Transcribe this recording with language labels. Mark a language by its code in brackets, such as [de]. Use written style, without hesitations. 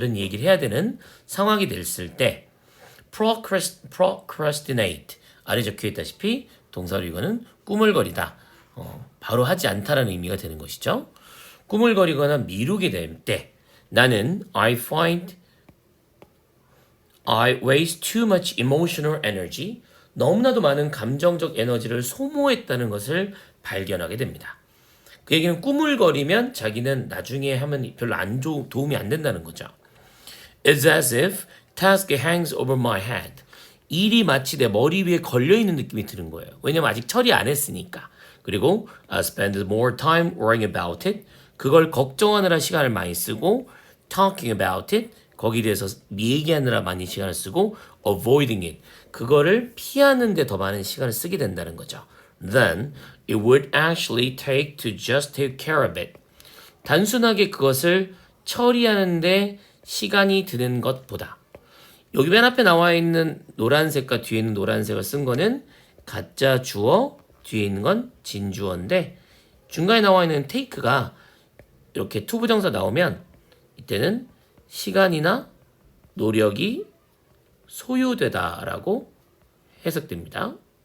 [ko] 이런 얘기를 해야 되는 상황이 됐을 때 procrastinate 아래 적혀 있다시피 동사로 이거는 꾸물거리다. 바로 하지 않다라는 의미가 되는 것이죠. 꾸물거리거나 미루게 될 때 나는 [en] I waste too much emotional energy. [ko] 너무나도 많은 감정적 에너지를 소모했다는 것을 발견하게 됩니다. 그 얘기는 꾸물거리면 자기는 나중에 하면 별로 도움이 안 된다는 거죠. [en] It's as if task hangs over my head. [ko] 일이 마치 내 머리 위에 걸려있는 느낌이 드는 거예요. 왜냐면 아직 처리 안 했으니까. 그리고 [en] I spend more time worrying about it. [ko] 그걸 걱정하느라 시간을 많이 쓰고 [en] talking about it. [ko] 거기에 대해서 얘기하느라 많이 시간을 쓰고 [en] avoiding it. [ko] 그거를 피하는 데 더 많은 시간을 쓰게 된다는 거죠. [en] Then it would actually take to just take care of it. [ko] 단순하게 그것을 처리하는데 시간이 드는 것보다 여기 맨 앞에 나와 있는 노란색과 뒤에 있는 노란색을 쓴 거는 가짜 주어, 뒤에 있는 건 진주어인데 중간에 나와 있는 take가 이렇게 투부정사 나오면 이때는 시간이나 노력이 소요되다라고 해석됩니다.